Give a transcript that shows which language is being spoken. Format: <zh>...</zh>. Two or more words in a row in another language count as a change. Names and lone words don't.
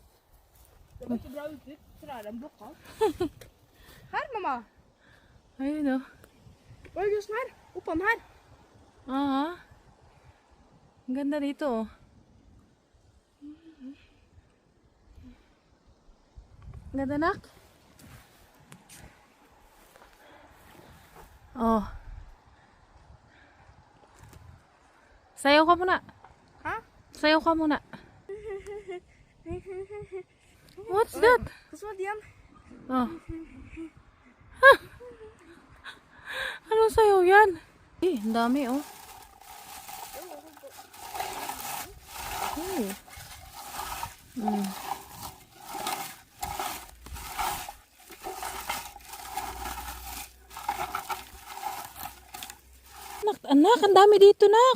<sv>Her mamma.</sv> <tl>Ayun oh.</tl> <sv>Var är just här? Uppom här.</sv> <tl>Ang ganda dito oh. Ganda nak. Oh. Sayaw ka muna. Ha? Sayaw ka muna.</tl> <en>What's that?</en> <sv>Så var det igen.</sv> <tl>Oh. Ano sayaw yan? Ang dami oh. Anak, ang dami dito, nak.</tl>